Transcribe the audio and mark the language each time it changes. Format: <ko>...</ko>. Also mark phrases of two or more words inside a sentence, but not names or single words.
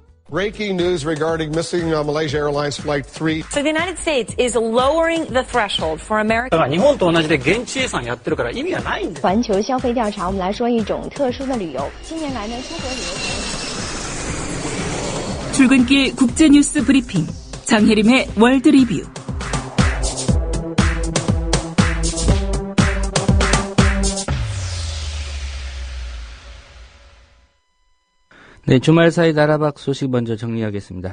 <en>Breaking news regarding missing Malaysia Airlines Flight 3. So the United States is lowering the threshold for American.</en> <ja>日本と同じで現地予算やってるから意味がないんです。</ja> <zh>环球消费调查，我们来说一种特殊的旅游。近年来呢，出国旅游。</zh> <ko>출근길 국제뉴스 브리핑 장혜림의 월드 리뷰. 네, 주말 사이 나라박 소식 먼저 정리하겠습니다.</ko>